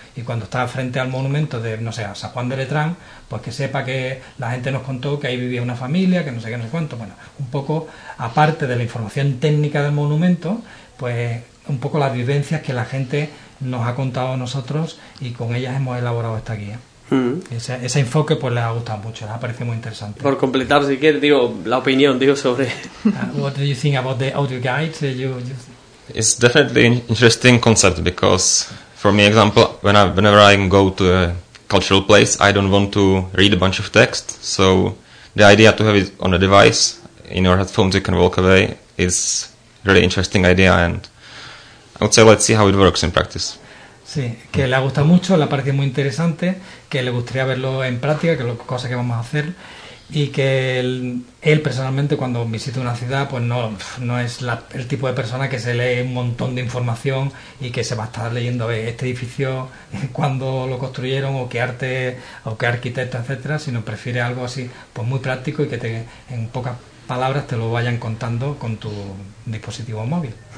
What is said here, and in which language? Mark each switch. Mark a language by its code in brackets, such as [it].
[es] Y cuando está frente al monumento de, no sé, a San Juan de Letrán, pues que sepa que la gente nos contó que ahí vivía una familia, que no sé qué, no sé cuánto. Bueno, un poco, aparte de la información técnica del monumento, pues un poco las vivencias que la gente nos ha contado a nosotros, y con ellas hemos elaborado esta guía. Ese enfoque pues les ha gustado mucho, les ha parecido muy interesante. Por completar, si quieres, sobre [en] What do you think about the audio guides? It's definitely an interesting concept, because for me, example, whenever I go to a cultural place, I don't want to read a bunch of text, so the idea to have it on a device in your headphones, you can walk away, is really interesting idea, and I would say let's see how it works in practice. [es] Sí, que le ha gustado mucho, le ha parecido muy interesante, que le gustaría verlo en práctica, que es la cosa que vamos a hacer, y que él personalmente, cuando visita una ciudad, pues no es el tipo de persona que se lee un montón de información y que se va a estar leyendo este edificio, cuándo lo construyeron, o qué arte, o qué arquitecto, etcétera, sino prefiere algo así, pues muy práctico, y que en pocas palabras te lo vayan contando con tu dispositivo móvil.